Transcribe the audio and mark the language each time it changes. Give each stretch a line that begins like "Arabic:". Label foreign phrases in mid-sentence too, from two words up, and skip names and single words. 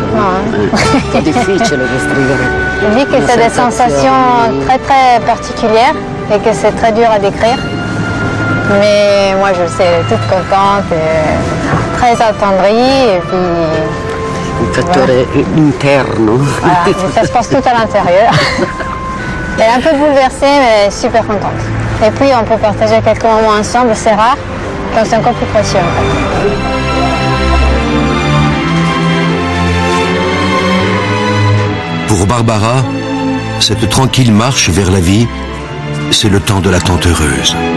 Italian: È difficile descrivere.
French: Je dis que c'est des sensations très très particulières et que c'est très dur à décrire. Mais moi je sais, elle est toute contente, et très attendrie et puis...
Italian: Un fattore interno.
French: Voilà, ça se passe tout à l'intérieur. Elle est un peu bouleversée mais elle est super contente. Et puis on peut partager quelques moments ensemble, c'est rare, donc c'est encore plus précieux en fait. Pour Barbara, cette tranquille marche vers la vie, c'est le temps de l'attente heureuse.